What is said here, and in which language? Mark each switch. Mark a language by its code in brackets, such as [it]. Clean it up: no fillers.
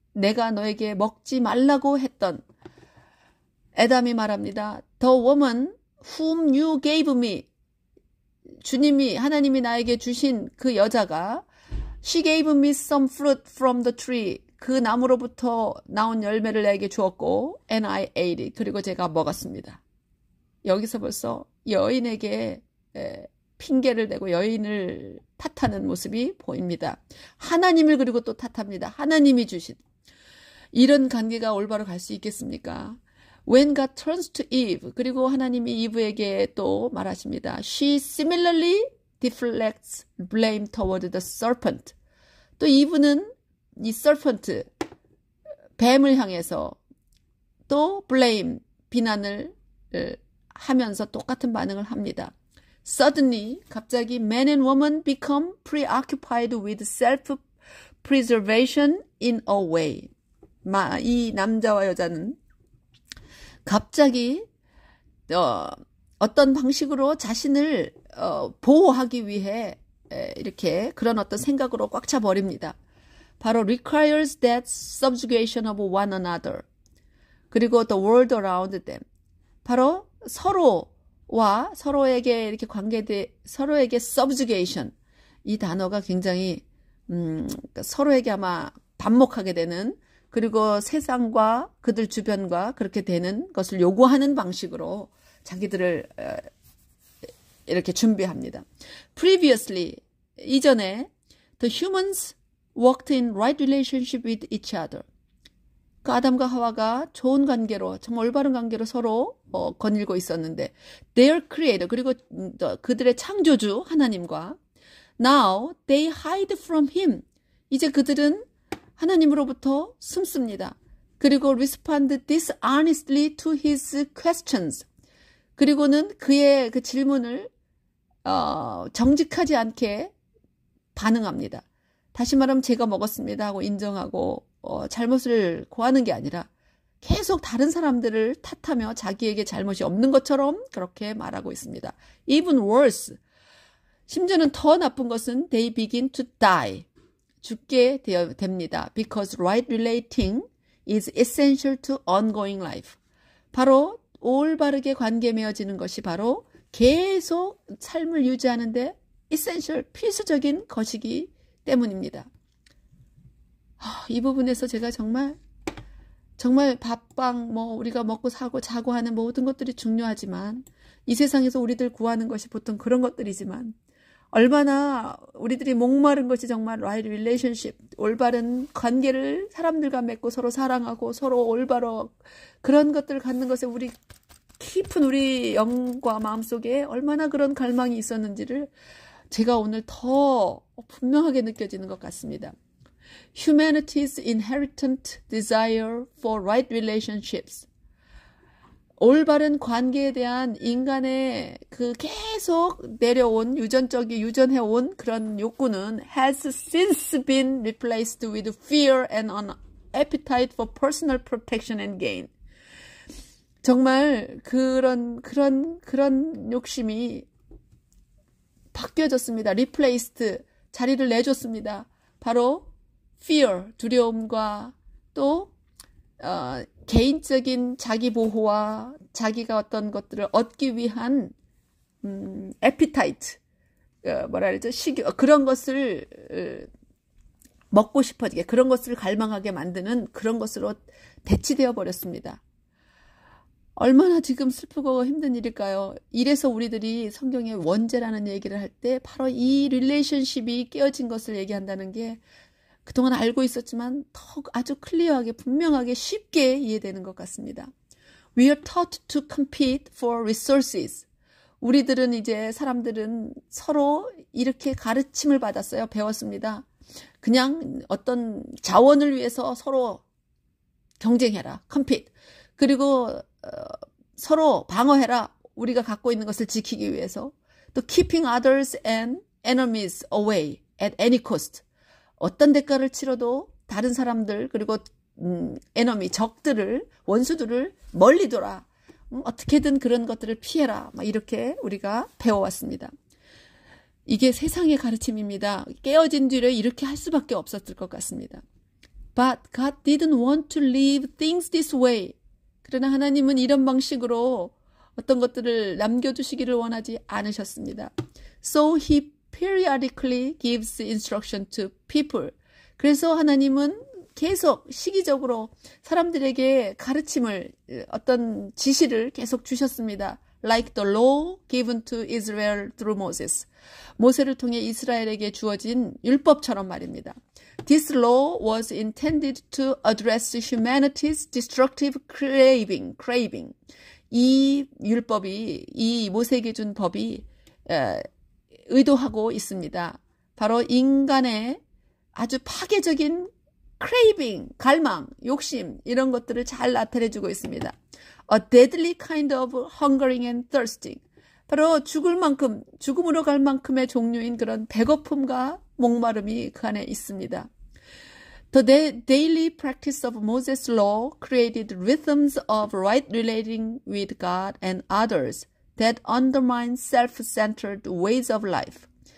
[ko] 내가 너에게 먹지 말라고 했던 아담이 말합니다. [en] The woman whom you gave me. [ko] 주님이 하나님이 나에게 주신 그 여자가 [en] She gave me some fruit from the tree. [ko] 그 나무로부터 나온 열매를 나에게 주었고 [en] And I ate it. [ko] 그리고 제가 먹었습니다. 여기서 벌써 여인에게 핑계를 대고 여인을 탓하는 모습이 보입니다. 하나님을 그리고 또 탓합니다. 하나님이 주신 이런 관계가 올바로 갈 수 있겠습니까? [en] When God turns to Eve, [ko] 그리고 하나님이 이브에게 또 말하십니다. [en] She similarly deflects blame toward the serpent. [ko] 또 이브는 이 serpent, 뱀을 향해서 또 blame, 비난을 하면서 똑같은 반응을 합니다. [en] Suddenly, [ko] 갑자기 [en] man and woman become preoccupied with self-preservation in a way. [ko] 이 남자와 여자는 갑자기 어떤 방식으로 자신을 보호하기 위해 이렇게 그런 어떤 생각으로 꽉 차 버립니다. [en] 바로 requires that subjugation of one another. 그리고 the world around them. [ko] 바로 서로와 서로에게 이렇게 서로에게 subjugation. 이 단어가 굉장히 서로에게 아마 반목하게 되는, 그리고 세상과 그들 주변과 그렇게 되는 것을 요구하는 방식으로 자기들을 이렇게 준비합니다. [en] Previously, [ko] 이전에 [en] the humans worked in right relationship with each other. [ko] 그 아담과 하와가 좋은 관계로, 정말 올바른 관계로 서로 거닐고 있었는데 [en] their creator, [ko] 그리고 그들의 창조주 하나님과 [en] now they hide from him. [ko] 이제 그들은 하나님으로부터 숨습니다. [en] 그리고 respond dishonestly to his questions. [ko] 그리고는 그의 그 질문을 정직하지 않게 반응합니다. 다시 말하면 제가 먹었습니다 하고 인정하고 잘못을 고하는 게 아니라 계속 다른 사람들을 탓하며 자기에게 잘못이 없는 것처럼 그렇게 말하고 있습니다. [en] Even worse. [ko] 심지어는 더 나쁜 것은 [en] they begin to die. [ko] 죽게 됩니다. [en] Because right relating is essential to ongoing life. [ko] 바로 올바르게 관계 맺어지는 것이 바로 계속 삶을 유지하는데 essential, 필수적인 것이기 때문입니다. 이 부분에서 제가 정말 밥방 우리가 먹고 사고 자고 하는 모든 것들이 중요하지만 이 세상에서 우리들 구하는 것이 보통 그런 것들이지만 얼마나 우리들이 목마른 것이 정말 right relationship, 올바른 관계를 사람들과 맺고 서로 사랑하고 서로 올바로 그런 것들을 갖는 것에 우리 깊은 우리 영과 마음속에 얼마나 그런 갈망이 있었는지를 제가 오늘 더 분명하게 느껴지는 것 같습니다. [en] Humanity's inherent desire for right relationships. [ko] 올바른 관계에 대한 인간의 그 계속 내려온 유전해온 그런 욕구는 [en] has since been replaced with fear and an appetite for personal protection and gain. [ko] 정말 그런 욕심이 바뀌어졌습니다. replaced, 자리를 내줬습니다. 바로 fear, 두려움과 또 개인적인 자기 보호와 자기가 어떤 것들을 얻기 위한 appetite, 식욕, 그런 것을 먹고 싶어지게, 그런 것을 갈망하게 만드는 그런 것으로 대치되어 버렸습니다. 얼마나 지금 슬프고 힘든 일일까요? 이래서 우리들이 성경의 원죄라는 얘기를 할 때 바로 이 릴레이션십이 깨어진 것을 얘기한다는 게 그동안 알고 있었지만 더 아주 클리어하게 분명하게 쉽게 이해되는 것 같습니다. [en] We are taught to compete for resources. [ko] 우리들은 이제 사람들은 서로 이렇게 가르침을 받았어요. 배웠습니다. 그냥 어떤 자원을 위해서 서로 경쟁해라. compete. 그리고 서로 방어해라. 우리가 갖고 있는 것을 지키기 위해서. [en] 또 keeping others and enemies away at any cost. [ko] 어떤 대가를 치러도 다른 사람들 그리고 enemy, 적들을, 원수들을 멀리 둬라. 어떻게든 그런 것들을 피해라. 막 이렇게 우리가 배워왔습니다. 이게 세상의 가르침입니다. 깨어진 뒤로 이렇게 할 수밖에 없었을 것 같습니다. [en] But God didn't want to leave things this way. [ko] 그러나 하나님은 이런 방식으로 어떤 것들을 남겨두시기를 원하지 않으셨습니다. [en] So he periodically gives instruction to people. [ko] 그래서 하나님은 계속 시기적으로 사람들에게 가르침을, 어떤 지시를 계속 주셨습니다. [en] Like the law given to Israel through Moses. [ko] 모세를 통해 이스라엘에게 주어진 율법처럼 말입니다. [en] This law was intended to address humanity's destructive craving. [ko] 이 율법이, 이 모세에게 준 법이 의도하고 있습니다. 바로 인간의 아주 파괴적인 craving, 갈망, 욕심 이런 것들을 잘 나타내주고 있습니다. [en] A deadly kind of hungering and thirsting. [ko] 바로 죽을 만큼, 죽음으로 갈 만큼의 종류인 그런 배고픔과 목마름이 그 안에 있습니다. [en] The daily practice of Moses' law created rhythms of right relating with God and others that undermine self-centered ways of life.